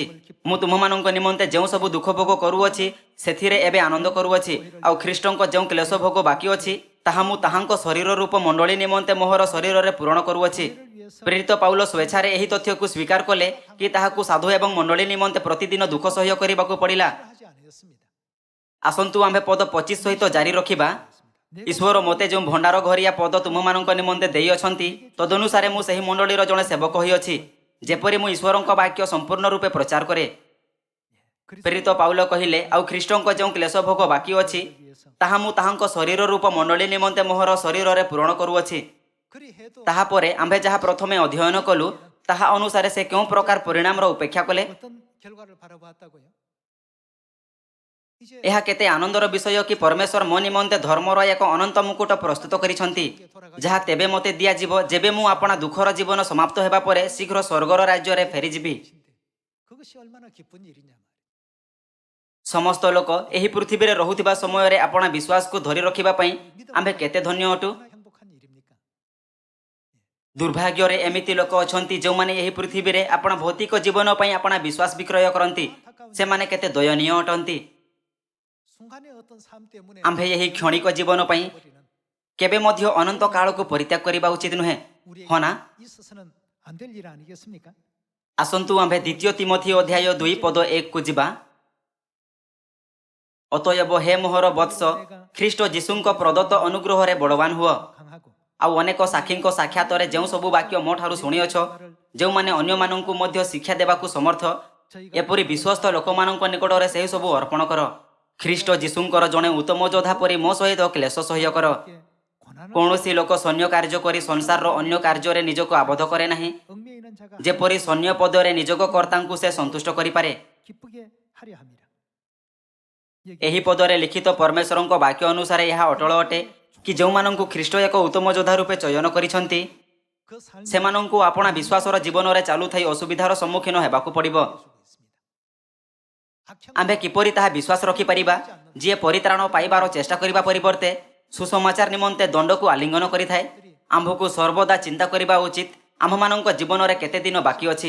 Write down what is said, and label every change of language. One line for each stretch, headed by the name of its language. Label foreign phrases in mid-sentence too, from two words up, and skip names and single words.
Odia: ମୁଁ ତୁମମାନଙ୍କ ନିମନ୍ତେ ଯେଉଁ ସବୁ ଦୁଃଖ ଭୋଗ କରୁଅଛି, ସେଥିରେ ଏବେ ଆନନ୍ଦ କରୁଅଛି। ଆଉ ଖ୍ରୀଷ୍ଟଙ୍କ ଯେଉଁ କ୍ଲେଶ ଭୋଗ ବାକି ଅଛି, ତାହା ମୁଁ ତାହାଙ୍କ ଶରୀର ରୂପ ମଣ୍ଡଳୀ ନିମନ୍ତେ ମୋହର ଶରୀରରେ ପୂରଣ କରୁଅଛି। ପ୍ରେରିତ ପାଉଲ ସ୍ୱେଚ୍ଛାରେ ଏହି ତଥ୍ୟକୁ ସ୍ୱୀକାର କଲେ କି ତାହାକୁ ସାଧୁ ଏବଂ ମଣ୍ଡଳୀ ନିମନ୍ତେ ପ୍ରତିଦିନ ଦୁଃଖ ସହ୍ୟ କରିବାକୁ ପଡ଼ିଲା।
Korean: 하지 않으셨습니다.
Odia: ଆସନ୍ତୁ ଆମ୍ଭେ ପଦ 25 ସହିତ ଜାରି ରଖିବା। ଈଶ୍ୱର ମୋତେ ଯେଉଁ ଭଣ୍ଡାର ଘରିଆ ପଦ ତୁମମାନଙ୍କ ନିମନ୍ତେ ଦେଇଅଛନ୍ତି, ତଦନୁସାରେ ମୁଁ ସେହି ମଣ୍ଡଳୀର ଜଣେ ସେବକ ହୋଇଅଛି, ଯେପରି ମୁଁ ଈଶ୍ୱରଙ୍କ ବାକ୍ୟ ସମ୍ପୂର୍ଣ୍ଣ ରୂପେ ପ୍ରଚାର କରେ। ପ୍ରେରିତ ପାଉଲ କହିଲେ, ଆଉ ଖ୍ରୀଷ୍ଟଙ୍କ ଯେଉଁ କ୍ଲେଶ ଭୋଗ ବାକି ଅଛି, ତାହା ମୁଁ ତାହାଙ୍କ ଶରୀର ରୂପ ମଣ୍ଡଳୀ ନିମନ୍ତେ ମୋହର ଶରୀରରେ ପୂରଣ କରୁଅଛି।
Korean: 그리 해도
Odia: ତାହାପରେ ଆମ୍ଭେ ଯାହା ପ୍ରଥମେ ଅଧ୍ୟୟନ କଲୁ, ତାହା ଅନୁସାରେ ସେ କେଉଁ ପ୍ରକାର ପରିଣାମର ଉପେକ୍ଷା କଲେ?
Korean: 어떤 결과를 바라보았다고요? 이제
Odia: ଏହା କେତେ ଆନନ୍ଦର ବିଷୟ କି ପରମେଶ୍ୱର ମୋ ନିମନ୍ତେ ଧର୍ମର ଏକ ଅନନ୍ତ ମୁକୁଟ ପ୍ରସ୍ତୁତ କରିଛନ୍ତି, ଯାହା ତେବେ ମୋତେ ଦିଆଯିବ ଯେବେ ମୁଁ ଆପଣା ଦୁଃଖର ଜୀବନ ସମାପ୍ତ ହେବା ପରେ ଶୀଘ୍ର ସ୍ୱର୍ଗର ରାଜ୍ୟରେ ଫେରିଯିବି।
Korean: 그것이 얼마나 기쁜 일이냐 말이에요.
Odia: ସମସ୍ତ ଲୋକ ଏହି ପୃଥିବୀରେ ରହୁଥିବା ସମୟରେ ଆପଣା ବିଶ୍ୱାସକୁ ଧରି ରଖିବା ପାଇଁ ଆମ୍ଭେ କେତେ ଧନ୍ୟ ଅଟୁ।
Korean: 얼마나 행복한 일입니까?
Odia: ଦୁର୍ଭାଗ୍ୟରେ ଏମିତି ଲୋକ ଅଛନ୍ତି ଯେଉଁମାନେ ଏହି ପୃଥିବୀରେ ଆପଣା ଭୌତିକ ଜୀବନ ପାଇଁ ଆପଣା ବିଶ୍ୱାସ ବିକ୍ରୟ କରନ୍ତି। ସେମାନେ କେତେ ଦୟନୀୟ ଅଟନ୍ତି।
Korean: 순간의 어떤 삶 때문에
Odia: ଆମ୍ଭେ ଏହି କ୍ଷଣିକ ଜୀବନ ପାଇଁ
Korean: 버리는
Odia: କେବେ ମଧ୍ୟ ଅନନ୍ତ କାଳକୁ ପରିତ୍ୟାଗ କରିବା ଉଚିତ ନୁହେଁ,
Korean: 우리에게
Odia: ହଁ ନା?
Korean: 있어서는 안 될 일 아니겠습니까?
Odia: ଆସନ୍ତୁ ଆମ୍ଭେ ଦ୍ୱିତୀୟ ତିମୋଥୀ ଅଧ୍ୟାୟ 2:1 ଯିବା। ଅତଏବ ହେ ମୋହର ବତ୍ସ ଖ୍ରୀଷ୍ଟ ଯୀଶୁଙ୍କ ପ୍ରଦତ୍ତ ଅନୁଗ୍ରହରେ ବଳବାନ ହୁଅ।
Korean: 강하고
Odia: ଆଉ ଅନେକ ସାକ୍ଷୀଙ୍କ ସାକ୍ଷାତରେ ଯେଉଁ ସବୁ ବାକ୍ୟ ମୋ ଠାରୁ ଶୁଣିଅଛ, ଯେଉଁମାନେ ଅନ୍ୟମାନଙ୍କୁ ମଧ୍ୟ ଶିକ୍ଷା ଦେବାକୁ ସମର୍ଥ, ଏପରି ବିଶ୍ୱସ୍ତ ଲୋକମାନଙ୍କ ନିକଟରେ ସେହି ସବୁ ଅର୍ପଣ କର। ଖ୍ରୀଷ୍ଟ ଯୀଶୁଙ୍କର ଜଣେ ଉତ୍ତମ ଯୋଦ୍ଧା ପରି ମୋ ସହିତ କ୍ଲେଶ ସହ୍ୟ କର।
Korean: 고난을
Odia: କୌଣସି ଲୋକ ସୈନ୍ୟ କାର୍ଯ୍ୟ କରି ସଂସାରର ଅନ୍ୟ କାର୍ଯ୍ୟରେ ନିଜକୁ ଆବଦ୍ଧ କରେ ନାହିଁ,
Korean: 얽매이는 자가
Odia: ଯେପରି ସୈନ୍ୟ ପଦରେ ନିଯୋଗ କର୍ତ୍ତାଙ୍କୁ ସେ ସନ୍ତୁଷ୍ଟ କରିପାରେ।
Korean: 기쁘게 하려 합니다.
Odia: ଏହି ପଦରେ ଲିଖିତ ପରମେଶ୍ୱରଙ୍କ ବାକ୍ୟ ଅନୁସାରେ ଏହା ଅଟଳ ଅଟେ କି ଯେଉଁମାନଙ୍କୁ ଖ୍ରୀଷ୍ଟ ଏକ ଉତ୍ତମ ଯୋଦ୍ଧା ରୂପେ ଚୟନ କରିଛନ୍ତି,
Korean: 그 삶이
Odia: ସେମାନଙ୍କୁ ଆପଣା ବିଶ୍ୱାସର ଜୀବନରେ ଚାଲୁଥାଇ ଅସୁବିଧାର ସମ୍ମୁଖୀନ ହେବାକୁ ପଡ଼ିବ। ଆମ୍ଭେ କିପରି ତାହା ବିଶ୍ୱାସ ରଖିପାରିବା, ଯିଏ ପରିତ୍ରାଣ ପାଇବାର ଚେଷ୍ଟା କରିବା ପରିବର୍ତ୍ତେ ସୁସମାଚାର ନିମନ୍ତେ ଦଣ୍ଡକୁ ଆଲିଙ୍ଗନ କରିଥାଏ? ଆମ୍ଭକୁ ସର୍ବଦା ଚିନ୍ତା କରିବା ଉଚିତ, ଆମ୍ଭମାନଙ୍କ ଜୀବନରେ କେତେ ଦିନ ବାକି ଅଛି।